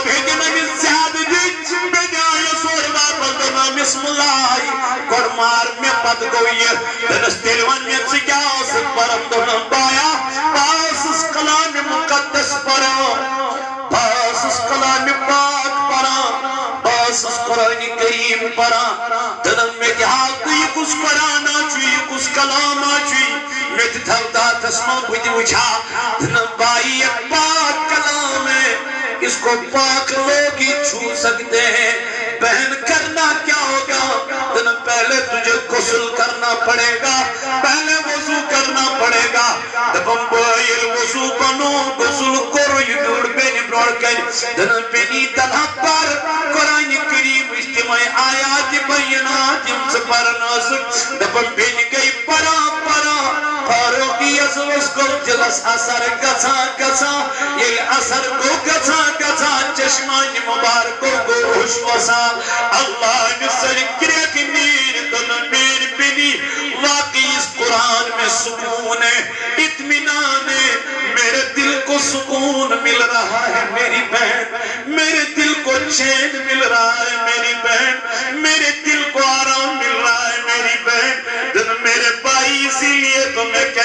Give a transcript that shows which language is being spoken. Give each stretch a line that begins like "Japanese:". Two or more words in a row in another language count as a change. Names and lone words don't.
Kashmiri: ہیٚتِن أمِس زیادٕ دِتۍ بیٚنہِ آیس اورٕ واپس دوٚپنَس بسم اللہ گۄڈٕ مار مےٚ پتہٕ گوٚو یہِ دوٚپنَس تیٚلہِ وَن مےٚ ژٕ کیٛاہ ٲسٕکھ پران دوٚپنَس بایا بہٕ ٲسٕس کلامِ مُقدس پران بہٕ ٲسٕس کلامِ پاک پران بہٕ ٲسٕس قرآنِ کریم پران دوٚپنَس مےٚ تہِ ہاو تہٕ یہِ کُس قرآنا چھُ یہِ کُس کلاما چھُ میں تہِ تھاو تاتھس منٛز بہٕ تہِ وٕچھا دوٚپنَس بھائی
Urdu: یہ پاک کلام ہے اس کو پاک لوگ ہی چھو سکتے ہیں بہن کرنا کیا ہوگا
Kashmiri: دوٚپنَس
Urdu: پہلے تجھے غسل کرنا پڑے گا پہلے وضو کرنا پڑے گا
Kashmiri: دوٚپُن بہٕ ییٚلہِ وضو بنو غسل کوٚر یہِ بیوٗٹھ بیٚنہِ برونٛٹھ کَنہِ دوٚپنَس بیٚنی تنہا پر قرآنِ کریٖمٕچ تِمے آیات بینات یِم ژٕ پران ٲسٕکھ دوٚپُن بیٚنہِ گٔے پران پران فاروقیس اوس گوٚو دِلس اثر گژھان گژھان ییٚلہِ اثر گوٚو گژھان گژھان چشمانہِ مُبارکو گوٚو ہوش وسان اللہ نے سر کرک نیٖرِ دوٚپُن میٛٲنۍ بیٚنی
Urdu: واقعی اس قرآن میں سکون ہے اطمینان ہے میرے دل کو سکون مل رہا ہے میری بہن میرے دل کو چین مل رہا ہے میری بہن میرے دل کو آرام مل رہا ہے میری بہن میرے بھائی اسی لیے تو میں کہہ